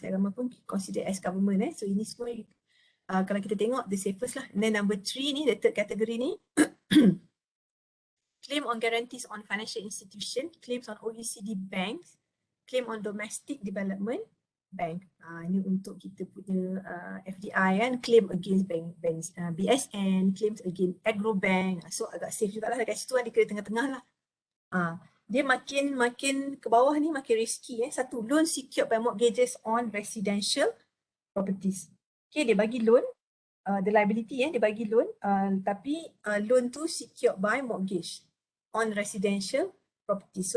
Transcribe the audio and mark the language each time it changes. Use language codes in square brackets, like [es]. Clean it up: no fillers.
[en] Cagar mas pun considered as government. [ms] So ini semua kalau kita tengok [en] the safest lah. And then number 3 ni, the third category ni. Claim on guarantees on financial institution. Claims on OECD banks. Claim on domestic development bank. [ms] Ini untuk kita punya FDI kan. [en] Claim against banks, BSN. Claims against agro bank. So [ms] agak safe juga lah. Dekat situ dia kira tengah-tengah lah. Dia makin ke bawah ni makin risky. [en] Satu, loan secured by mortgages on residential properties. Okay, dia bagi loan, the liability dia bagi loan, tapi loan tu secured by mortgage on residential property.